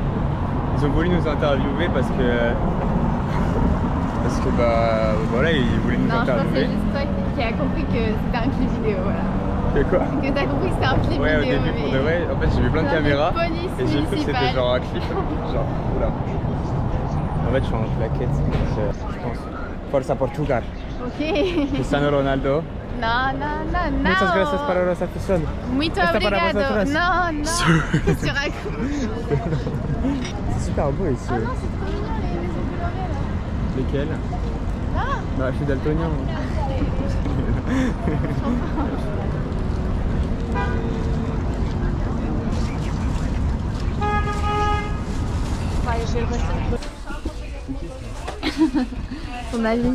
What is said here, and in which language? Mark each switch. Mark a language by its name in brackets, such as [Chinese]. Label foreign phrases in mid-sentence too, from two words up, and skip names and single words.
[French] Ils ont voulu nous interviewer parce que bah voilà, ils voulaient nous Non, je pense que c'est interviewer. juste toi qui as compris que c'était un clip vidéo, voilà. Que quoi? Que t'as compris que c'était un clip Ouais, au vidéo. début pour de mais- vrai, en fait j'ai vu plein de Dans les caméras polices et j'ai cru que c'était municipales. genre un clip. Genre, oula. En fait je suis en claquette, je pense. [Italian] Forza Portugal. [French] Ok. Cristiano Ronaldo. Non, non, non, non. [Spanish] Muchas gracias para los aficionados. [Portuguese] Muito [Spanish] Esta para [Portuguese] obrigado. [Spanish] vosotras. [French] Non, non. Qu'est-ce que tu racontes? C'est super beau ici. Ah non, c'est trop mignon les maisons colorées là. Lesquels? Ah. Bah je suis daltonien. moi. Ton avis?